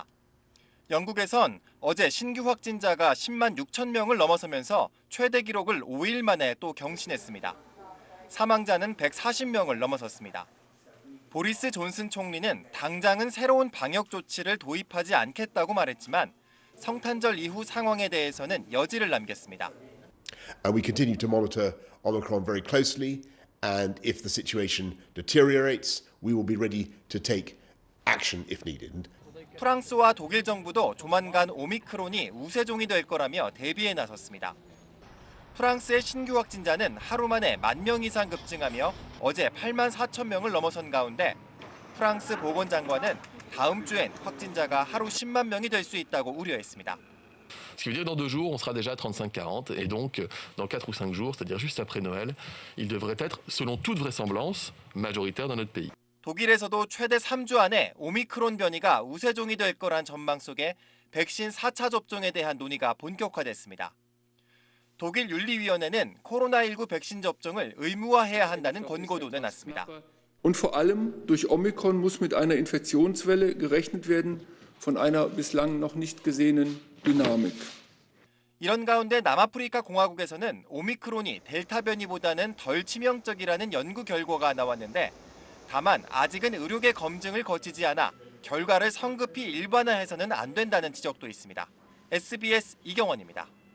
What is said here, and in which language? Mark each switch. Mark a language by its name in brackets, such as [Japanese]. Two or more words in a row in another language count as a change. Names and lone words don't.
[Korean] 영국에선 어제 신규 확진자가 10만 6천 명을 넘어서면서 최대 기록을 5일 만에 또 경신했습니다. 사망자는 140명을 넘어섰습니다. 보리스 존슨 총리는 당장은 새로운 방역 조치를 도입하지 않겠다고 말했지만 성탄절 이후 상황에 대해서는 여지를 남겼습니다. [English] We continue to monitor Omicron very closely. And if the situation deteriorates, we will be ready to take action if needed. [Korean] 프랑스와 독일 정부도 조만간 오미크론이 우세종이 될 거라며 대비에 나섰습니다. 프랑스의 신규 확진자는 하루 만에 1만 명 이상 급증하며 어제 8만 4천 명을 넘어선 가운데 프랑스 보건장관은 다음 주엔 확진자가 하루 10만 명이 될 수 있다고 우려했습니다. [French] Ce qui veut dire que dans 2 jours, on sera déjà à 35-40 et donc dans 4 ou 5 jours, c'est-à-dire juste après Noël, il devrait être, selon toute vraisemblance, majoritaire dans notre pays. [Korean] 독일에서도 최대 3주 안에 오미크론 변이가 우세종이 될 거란 전망 속에 백신 4차 접종에 대한 논의가 본격화됐습니다. 독일 윤리위원회는 코로나19 백신 접종을 의무화해야 한다는 권고도 내놨습니다. [German] Und vor allem durch Omikron muss mit einer Infektionswelle gerechnet werden, von einer bislang noch nicht gesehenen Dynamik. [Korean] 이런 가운데 남아프리카 공화국에서는 오미크론이 델타 변이보다는 덜 치명적이라는 연구 결과가 나왔는데 다만 아직은 의료계 검증을 거치지 않아 결과를 성급히 일반화해서는 안 된다는 지적도 있습니다. SBS 이경원입니다.